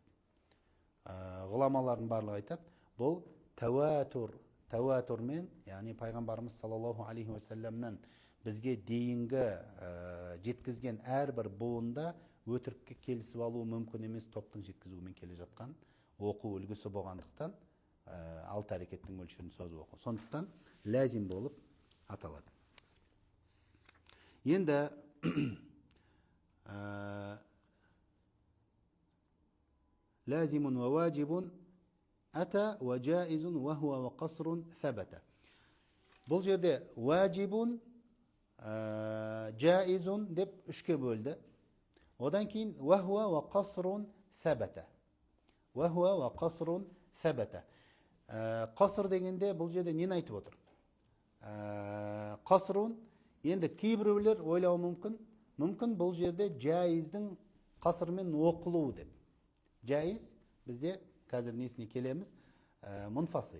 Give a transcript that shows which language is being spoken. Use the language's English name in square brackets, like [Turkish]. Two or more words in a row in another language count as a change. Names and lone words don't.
[Kazakh] Ғұламалардың барлығы айтады, бұл тәуатурмен, яғни пайғамбарымыз [Arabic] صلى الله عليه وسلم [Kazakh] бізге дейінгі жеткізген әрбір буында өтірікке келісіп алу мүмкін емес, топтың жеткізуімен келе жатқан оқу үлгісі болғандықтан 6 әрекеттің мөлшерін созу оқу. Сондықтан лазим болып аталады. [Arabic] Енді لازم وواجب أتى وجائز وهو وقصر ثبتا. [Kazakh] Бұл жерде [Arabic] واجب، جائز [Kazakh] деп үшке бөлді. Одан кейін [Arabic] وهو وقصر ثبتا. وهو وقصر ثبتا. [Kazakh] Қаср дегенде бұл жерде нені айтып отыр? Қасрун, енді кейбіреулер ойлауы мүмкін бұл жерде джаиздің қасырмен оқылуы деп. Джаиз бізде қазір несіне келеміз? Мұнфасил.